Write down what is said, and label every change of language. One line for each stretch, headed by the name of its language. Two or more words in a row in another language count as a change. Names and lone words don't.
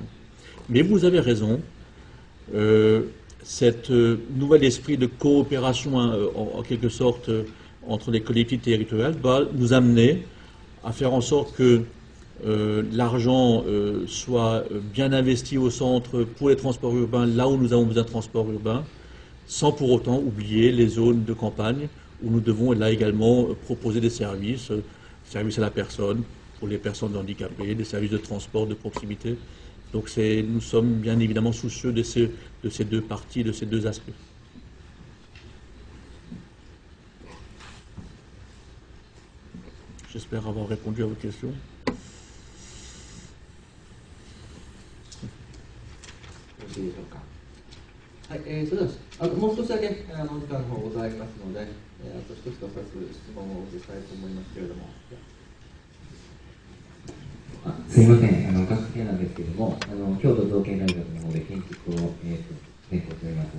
French: Mais vous avez raison, cet nouvel esprit de coopération en quelque sorte entre les collectivités territoriales va nous amener à faire en sorte que l'argent soit bien investi au centre pour les transports urbains, là où nous avons besoin de transports urbains, sans pour autant oublier les zones de campagne où nous devons là également proposer des services, services à la personne, pour les personnes handicapées, des services de transport de proximité. Donc nous sommes bien évidemment soucieux de ces deux parties, de ces deux aspects. J'espère avoir répondu à vos questions.
Japanese: よろしいでしょうか。はい、それではもう少しだけ時間の方ございますので、あと一つか二つ質問をしたいと思いますけれども。すいません、各県なんですけれども、京都造形大学の方で建築を、専攻しております。